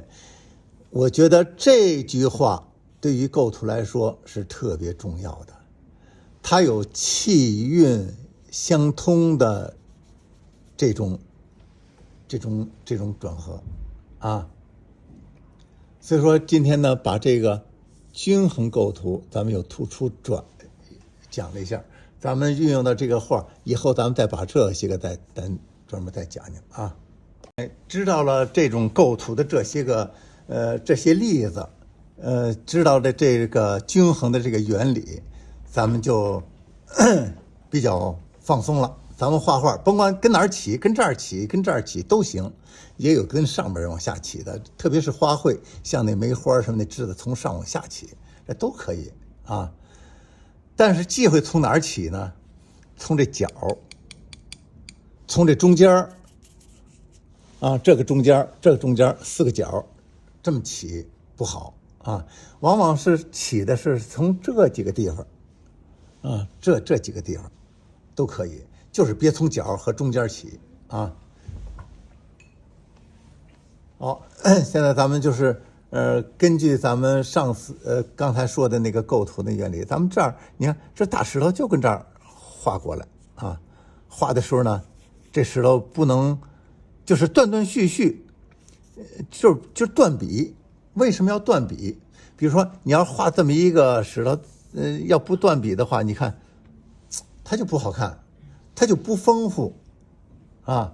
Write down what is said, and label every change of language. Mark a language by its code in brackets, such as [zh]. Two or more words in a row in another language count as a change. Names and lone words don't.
[zh] 我覺得這句話對於構圖來說是特別重要的，它有氣韻相通的這種轉合啊。所以說今天呢，把這個均衡構圖咱們有突出講了一下，咱們運用到這個畫以後，咱們再把這些個再專門再講講啊。知道了這種構圖的這些例子，知道了這個均衡的這個原理，咱們就比較放鬆了。咱們畫畫甭管跟哪兒起，跟这兒起，跟这兒起都行，也有跟上邊往下起的，特別是花卉，像那梅花什麼的枝子從上往下起，這都可以啊。但是忌讳從哪兒起呢？從這角，從這中間啊，這個中間4個角這麼起不好啊，往往是起的是從這幾個地方啊，這幾個地方都可以，就是別從角和中間起啊。好，現在咱們就是根据咱们上次刚才說的那個構圖的原理，咱們這兒你看這大石頭就跟這兒畫過來啊，畫的時候呢，這石頭不能就是斷斷續續，就斷筆。為什麼要斷筆？比如說你要畫這麼一個石頭，要不斷筆的話，你看它就不好看，它就不豐富啊。